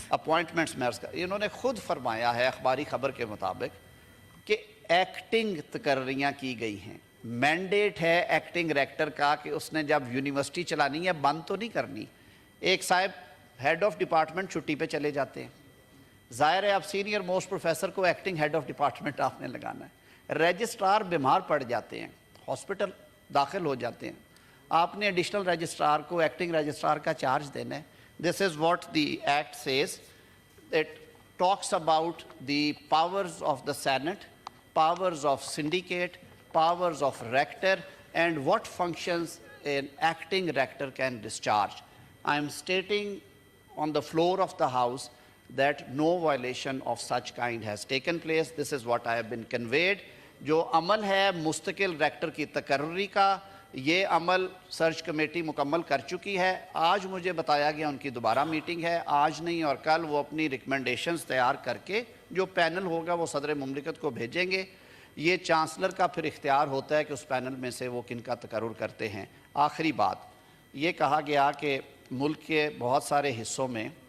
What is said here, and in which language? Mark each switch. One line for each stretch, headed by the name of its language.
Urdu: Appointments میں انہوں نے خود فرمایا ہے اخباری خبر کے مطابق کہ ایکٹنگ تقرریاں کی گئی ہیں۔ مینڈیٹ ہے ایکٹنگ ریکٹر کا کہ اس نے جب یونیورسٹی چلانی ہے بند تو نہیں کرنی۔ ایک صاحب ہیڈ آف ڈپارٹمنٹ چھٹی پہ چلے جاتے ہیں، ظاہر ہے اب سینئر موسٹ پروفیسر کو ایکٹنگ ہیڈ آف ڈپارٹمنٹ آپ نے لگانا ہے۔ رجسٹرار بیمار پڑ جاتے ہیں، ہاسپٹل داخل ہو جاتے ہیں، آپ نے ایڈیشنل رجسٹرار کو ایکٹنگ رجسٹرار کا چارج دینا ہے۔
English: This is what the Act says. It talks about the powers of the Senate, powers of syndicate, powers of rector, and what functions an acting rector can discharge. I am stating on the floor of the House that no violation of such kind has taken place. This is what I have been conveyed.
Urdu: جو عمل ہے مستقل rector کی تقرری کا، یہ عمل search committee مکمل کر چکی ہے۔ آج مجھے بتایا گیا ان کی دوبارہ میٹنگ ہے، آج نہیں اور کل وہ اپنی ریکمنڈیشنز تیار کر کے جو پینل ہوگا وہ صدر مملکت کو بھیجیں گے۔ یہ چانسلر کا پھر اختیار ہوتا ہے کہ اس پینل میں سے وہ کن کا تقرر کرتے ہیں۔ آخری بات یہ کہا گیا کہ ملک کے بہت سارے حصوں میں